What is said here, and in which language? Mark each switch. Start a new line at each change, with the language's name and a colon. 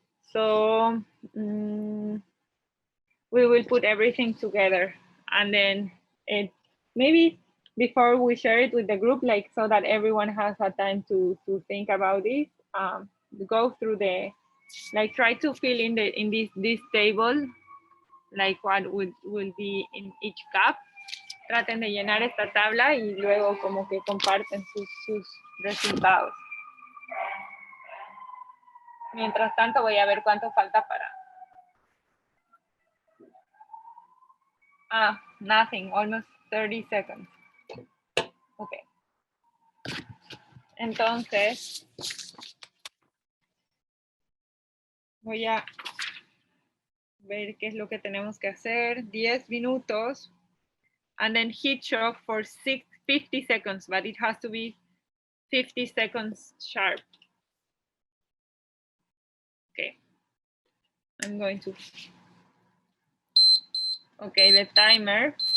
English: So we will put everything together, and then maybe before we share it with the group, so that everyone has a time to think about it, go through try to fill in this table, what will be in each cup.
Spanish: traten de llenar esta tabla y luego como que comparten sus resultados. Mientras tanto voy a ver cuánto falta para...
English: Nothing, almost 30 seconds. Ok.
Spanish: Entonces, voy a ver qué es lo que tenemos que hacer. 10 minutos.
English: And then heat shock for 50 seconds, but it has to be 50 seconds sharp. Okay. I'm going to... Okay, the timer.